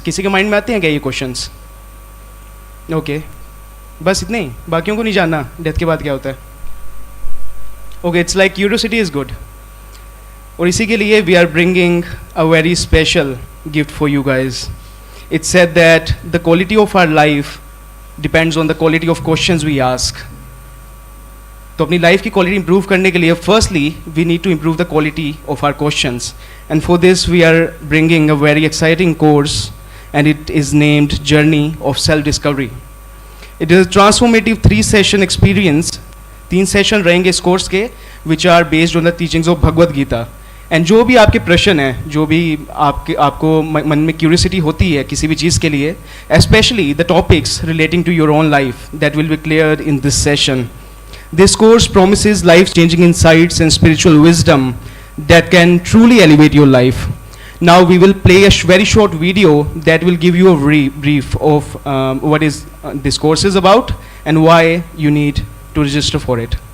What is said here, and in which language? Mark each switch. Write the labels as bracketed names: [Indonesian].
[Hindi] किसी के माइंड में आते हैं क्या ये क्वेश्चंस? ओके, बस इतने ही, बाकियों को नहीं जानना डेथ के बाद क्या होता है? [English] Okay, it's like curiosity is good. [Hindi] और इसी के लिए [English] We are bringing a very special gift for you guys. It's said that the quality of our life depends on the quality of questions we ask. [Hindi] तो अपनी life की quality improve करने के लिए [English] Firstly we need to improve the quality of our questions, and for this we are bringing a very exciting course, and it is named Journey of Self-Discovery. It is a transformative 3-session experience. [Hindi] 3 session रहेंगे इस course के, [English] which are based on the teachings of Bhagavad-gita. [Hindi] And जो भी आपके प्रश्न हैं, जो भी आपको मन में क्यूरियोसिटी होती है किसी भी चीज़ के लिए, [English] especially the topics relating to your own life, that will be cleared in this session. This course promises life-changing insights and spiritual wisdom that can truly elevate your life. Now we will play a very short video that will give you a brief of what is this course is about and why you need to register for it.